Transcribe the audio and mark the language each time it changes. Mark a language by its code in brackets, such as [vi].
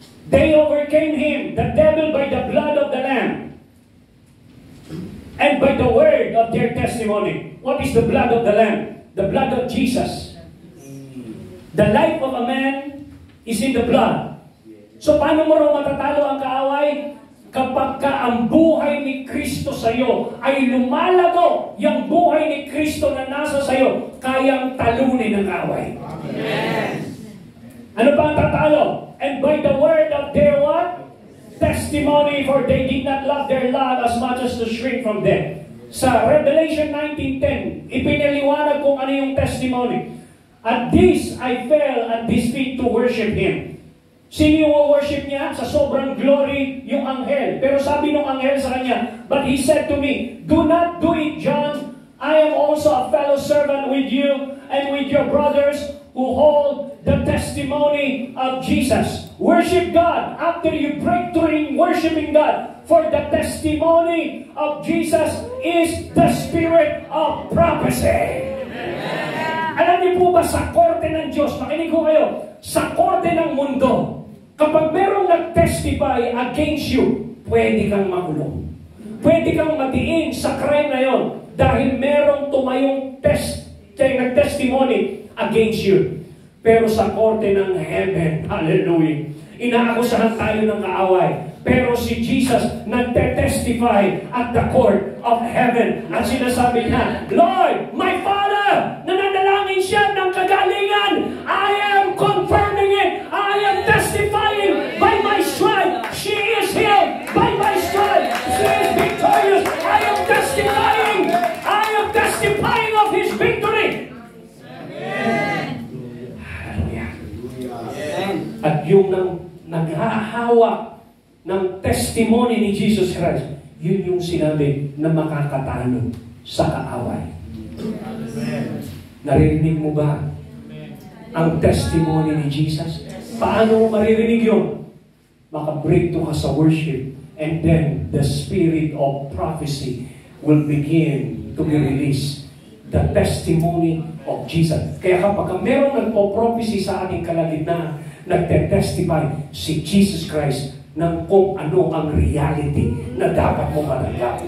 [en] They overcame him, the devil, by the blood of the Lamb and by the word of their testimony. What is the blood of the Lamb? the blood of Jesus. The life of a man is in the blood. [tl] So paano mo raw matatalo ang kaaway? Kapag ka ang buhay ni Kristo sa iyo ay lumalago, yung buhay ni Kristo na nasa sa iyo, kayang talunin ang kaaway. Amen. Ano ba ang tatalo? [en] And by the word of their what? Testimony, for they did not love their life as much as to shrink from death. [tl] Sa Revelation 19:10, ipinaliwanag kung ano yung testimony. [en] At this I fell at his feet to worship him. [tl] Sino yung worship niya? Sa sobrang glory, yung anghel. Pero sabi nung anghel sa kanya, [en] but he said to me, do not do it, John. I am also a fellow servant with you and with your brothers who hold the testimony of Jesus. Worship God after you break through in worshiping God. For the testimony of Jesus is the spirit of prophecy. [tl] Alam niyo po ba sa korte ng Diyos, makinig ko kayo, sa korte ng mundo, kapag merong nag-testify against you, pwede kang makulong. Pwede kang matiin sa crime na yon dahil merong tumayong nag-testimony against you. Pero sa korte ng heaven, hallelujah, inaakusahan tayo ng kaaway. Pero si Jesus nagte-testify [en] at the court of heaven. [tl] At sinasabi niya, Lord, [en] my Father, [tl] nananalangin siya ng kagalingan. [en] I am confirming it. I am testifying by my stripe. She is healed by my stripe. She is victorious. I am testifying. I am testifying of His victory. [tl] Hallelujah. At yung naghahawak ng testimony ni Jesus Christ, yun yung sinabi na makakatalo sa kaaway. Naririnig mo ba ang testimony ni Jesus? Paano mo maririnig yun? Maka-breakthrough ka sa worship, [en] and then the spirit of prophecy will begin to be released. The testimony of Jesus. [tl] Kaya kapag meron nagpo-prophecy sa ating kalagitnaan, nagte-testify si Jesus Christ ng kung ano ang reality na dapat mo matanggap.